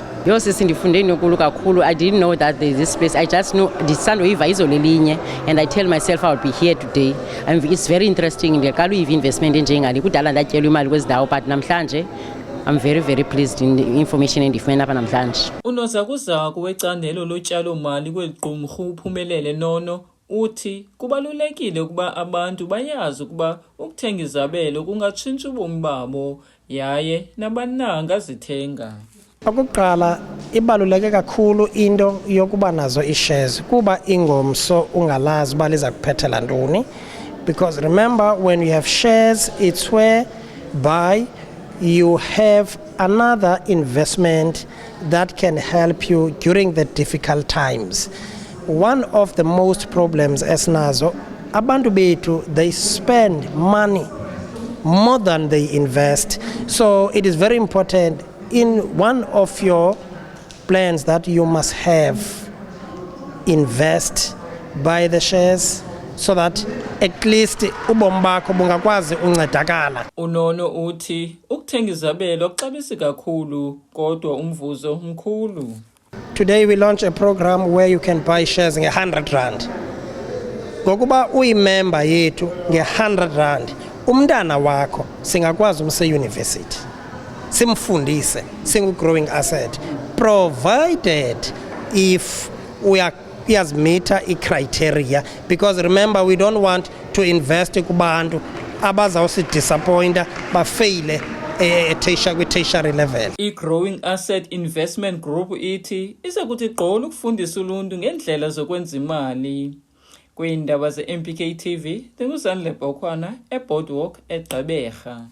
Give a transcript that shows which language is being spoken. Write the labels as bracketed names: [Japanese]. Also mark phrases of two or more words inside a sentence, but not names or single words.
[English] I didn't know that there's this place. I just know the sun and I tell myself I'll be here today. And it's very interesting in the investment in but I'm very, very pleased in the information and the namhlanje. [Xhosa] Unozakuzaku wecandelo lotyalo-mali kweli qumrhu uPhumelele Nono uthi kubalulekile ukuba abantu bayazi ukuba ukuthenga izabelo kungatshintsha ubomi babo yaye nabani na angazithenga. Okokuqala ibaluleke kakhulu into yokuba nazo i-shares kuba ingomso ungalazi uba liza kuphethela ntoni, [English] because remember when you have shares it's whereby you have another investment that can help you during the difficult times. One of the most problems [Xhosa] esinazo abantu bethu, [English] they spend money more than they invest. So it is very important in one of your plans that you must have invest, buy the shares so that at least [Xhosa] ubomi bakho bungakwazi uncedakala. Unono uthi ukuthenga izabelo kuxabisa kakhulu kodwa umvuzo mkhulu. [English] Today we launch a program where you can buy shares nge-100 rand. [Xhosa] Ngokuba uyimember yethu nge-100 rand, umntana wakho singakwazi umse university. Simfundise singu-growing [English] asset, provided if we are [Xhosa] iyazimita i-criteria, [English] because remember we don't want to invest [Xhosa] kubantu abazawusidisappointa bafeyile kwi-tertiary [English] level. [Xhosa] I-Growing Asset Investment Group ithi iza kuthi gqolo ukufundisa uluntu ngendlela zokwenza imali. Kwiindaba ze-MPK TV, ndinguzanele Bhokhwana eBoardwalk eGqeberha.